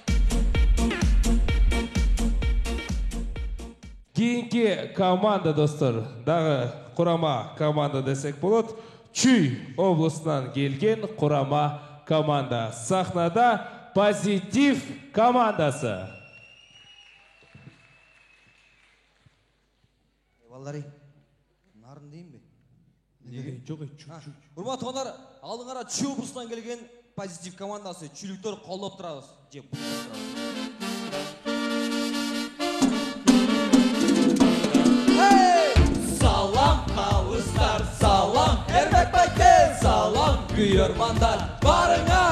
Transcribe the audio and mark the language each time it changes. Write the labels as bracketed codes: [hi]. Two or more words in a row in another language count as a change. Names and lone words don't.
[ky] Кийинки команда достор, дагы курама команда десек болот. Чүй областынан келген курама команда. Сахнада Позитив командасы. Балдары, нарын дейін бе? Жоқ, Урмат туугандар, алдыңара Чүй областынан келген Позитив командасы. Чүйлүктөр колдоп турабыз. Салам калыстар, салам Эрмек байке, салам күйөрмандар барыңар.